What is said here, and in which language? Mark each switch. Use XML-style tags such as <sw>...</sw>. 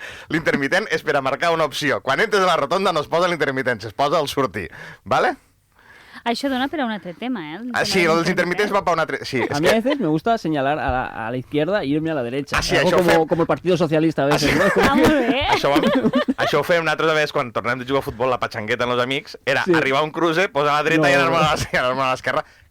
<ca>L'intermitent és per a marcar una opció. Quan entres a la rotonda no es posa l'intermitent, es posa el sortir. ¿Vale? Això dona per a un altre tema, ¿eh? Sí, los intermitents va para un altre... Sí,</ca> <es>a mí a veces me gusta señalar a la izquierda e irme a la derecha. Sí, algo como el Partido Socialista a veces. Sí. ¿No?</es> <ca>Molt bé. Això ho fèiem nosaltres a vegades quan tornem de jugar a futbol, la patxangueta amb els amics, era arribar a un cruce, posar a la dreta i anar-me a l'esquerra.</ca>